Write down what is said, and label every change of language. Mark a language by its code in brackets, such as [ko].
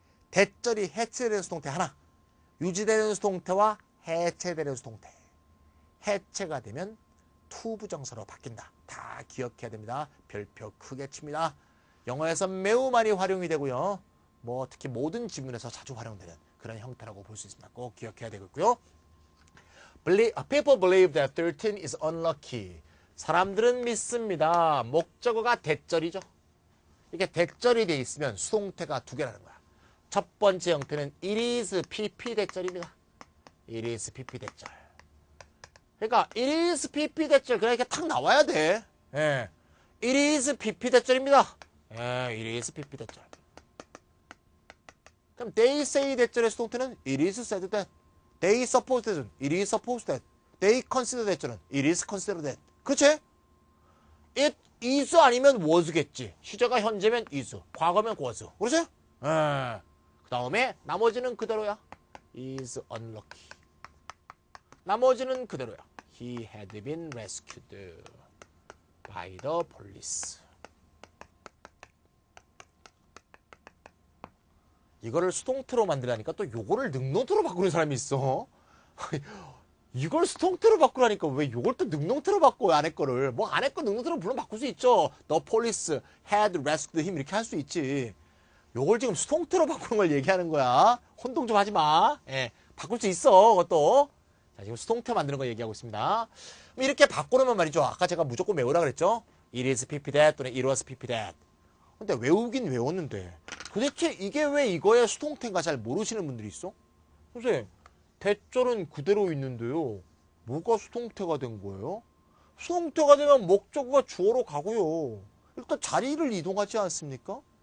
[ko] 대절이 해체되는 수동태 하나. 유지되는 수동태와 해체되는 수동태. 해체가 되면 투부정사로 바뀐다. 다 기억해야 됩니다. 별표 크게 칩니다. 영어에서 매우 많이 활용이 되고요. 뭐 특히 모든 지문에서 자주 활용되는 그런 형태라고 볼 수 있습니다. 꼭 기억해야 되겠고요. [en] People believe that 13 is unlucky. [ko] 사람들은 믿습니다. 목적어가 대절이죠. 이게 대절이 돼 있으면 수동태가 두 개라는 거야. 첫 번째 형태는 it is pp 대절입니다. it is pp 대절. 그러니까 it is pp 대절 그냥 이렇게 탁 나와야 돼. 예. it is pp 대절입니다. 예, it is pp 대절. 그럼 they say 대절의 수동태는 it is said that. they suppose that은 it is supposed that. they consider 대절은 it is considered that. 그치? it is 아니면 was겠지. 시제가 현재면 is, 과거면 was. 그렇지? 예. 그 다음에 나머지는 그대로야. is unlucky. 나머지는 그대로야. [en] He had been rescued by the police. [ko] 이거를 수동태로 만들라니까 또 요거를 능동태로 바꾸는 사람이 있어. 이걸 수동태로 바꾸라니까 왜 요걸 또 능동태로 바꿔 안에 거를. 뭐 안에 거 능동태로 물론 바꿀 수 있죠. [en] The police had rescued him [ko] 이렇게 할 수 있지. 요걸 지금 수동태로 바꾸는 걸 얘기하는 거야. 혼동 좀 하지 마. 예, 바꿀 수 있어 그것도. 자, 지금 수동태 만드는 거 얘기하고 있습니다. 이렇게 바꾸려면 말이죠. 아까 제가 무조건 외우라 그랬죠. [en] It is pp that [ko] 또는 [en] it was pp that. [ko] 근데 외우긴 외웠는데 도대체 이게 왜 이거의 수동태인가 잘 모르시는 분들이 있어? 선생님, 대절은 그대로 있는데요. 뭐가 수동태가 된 거예요? 수동태가 되면 목적어가 주어로 가고요. 일단 자리를 이동하지 않습니까?